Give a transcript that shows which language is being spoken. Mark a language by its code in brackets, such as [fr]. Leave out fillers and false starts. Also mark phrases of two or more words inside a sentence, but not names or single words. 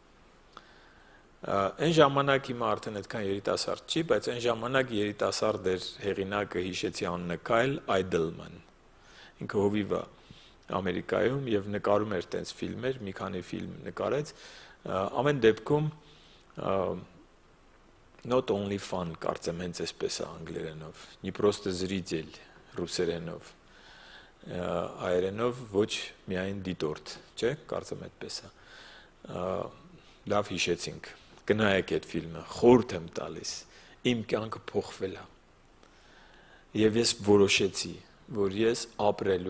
[hy] Այն ժամանակ հիմա արդեն այդքան երիտասարդ չի, բայց այն ժամանակ երիտասարդ էր հեղինակը, հիշեցի անունը, Քայլ Այդլման։ Ինքը հովիվ է Ամերիկայում եւ նկարում էր տենց ֆիլմեր, մի քանի ֆիլմ նկարեց, ամեն դեպքում [en] not only fun, [hy] կարծեմ հենց այսպես է անգլերենով, [ru] не просто зритель [hy] ռուսերենով, հայերենով ոչ միայն դիտորդ, չէ, կարծեմ այդպես է։ Լավ հիշեցինք, գնայեք այդ ֆիլմը, խորհուրդ եմ տալիս, իմ կյանքը փոխվել է։ Եվ ես որոշեցի, որ ես ապրելու